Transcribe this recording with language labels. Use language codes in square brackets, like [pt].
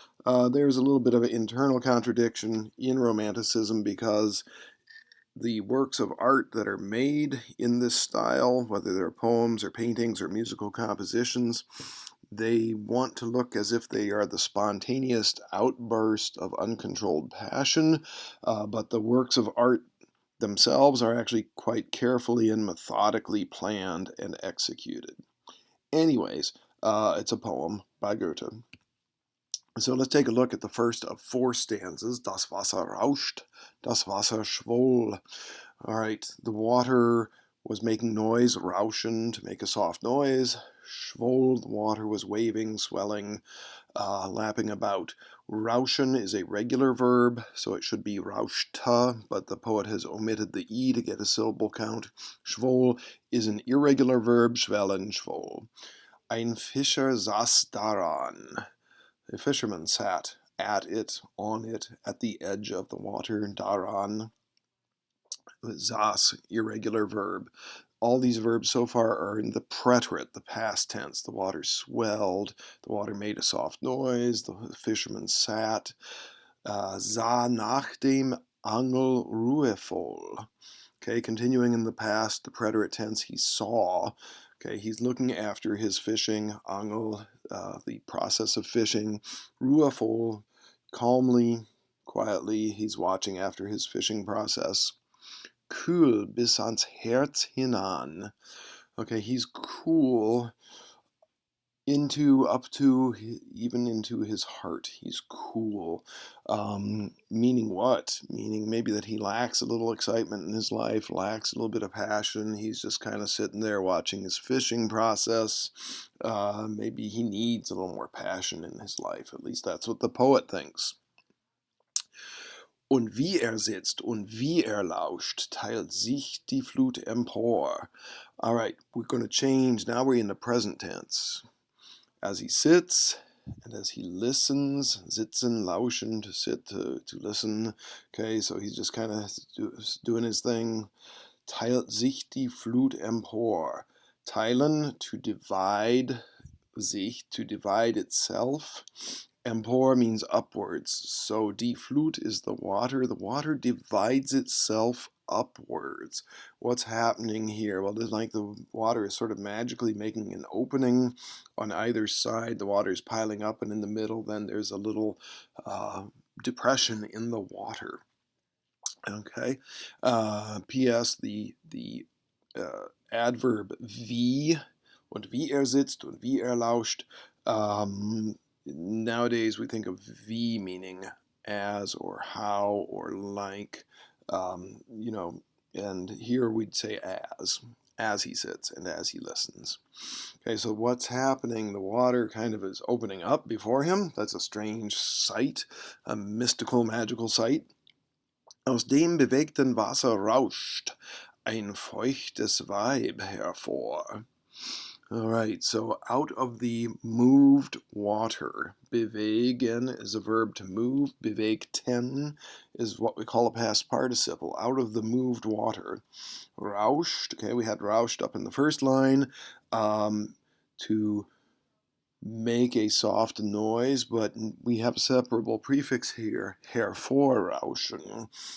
[en] There's a little bit of an internal contradiction in Romanticism because the works of art that are made in this style, whether they're poems or paintings or musical compositions, they want to look as if they are the spontaneous outburst of uncontrolled passion, but the works of art themselves are actually quite carefully and methodically planned and executed. Anyways, it's a poem by Goethe. So let's take a look at the first of four stanzas. [de] Das Wasser rauscht, das Wasser schwoll. [en] All right, the water was making noise, rauschen, to make a soft noise. Schwoll, the water was waving, swelling, lapping about. Rauschen is a regular verb, so it should be rauschte, but the poet has omitted the E to get a syllable count. Schwoll is an irregular verb, schwellen, schwoll. [de] Ein Fischer saß daran. [en] A fisherman sat at it, on it, at the edge of the water, daran. Saß, irregular verb. All these verbs so far are in the preterite, the past tense. The water swelled, the water made a soft noise, the fisherman sat. [de] Sah nach dem Angel ruhevoll. [en] Okay, continuing in the past, the preterite tense, he saw. Okay, he's looking after his fishing, Angel, the process of fishing. Ruhevoll, calmly, quietly, he's watching after his fishing process. [de] Kühl bis ans Herz hinan. [en] Okay, he's cool up to, even into his heart. He's cool. Meaning what? Meaning maybe that he lacks a little excitement in his life, lacks a little bit of passion. He's just kind of sitting there watching his fishing process. Maybe he needs a little more passion in his life. At least that's what the poet thinks. [de] Und wie sitzt und wie lauscht, teilt sich die Flut empor. [en] All right, we're going to change. Now we're in the present tense. As he sits and as he listens, sitzen, lauschen, to sit, to listen. Okay, so he's just kind of doing his thing. [de] Teilt sich die Flut empor. [en] Teilen, to divide, sich, to divide itself. Empor means upwards. So die Flut is the water. The water divides itself upwards. What's happening here? Well, it's like the water is sort of magically making an opening on either side. The water is piling up, and in the middle, then there's a little depression in the water. Okay. P.S. The adverb [de] wie und wie sitzt und wie lauscht [en] nowadays we think of wie meaning as or how or like, you know, and here we'd say as he sits and as he listens. Okay, so what's happening? The water kind of is opening up before him. That's a strange sight, a mystical, magical sight. [de] Aus dem bewegten Wasser rauscht ein feuchtes Weib hervor. [en] All right, so out of the moved water. Bewegen is a verb to move. Bewegten is what we call a past participle. Out of the moved water. Rauscht, okay, we had rauscht up in the first line to make a soft noise, but we have a separable prefix here, hervorrauschen.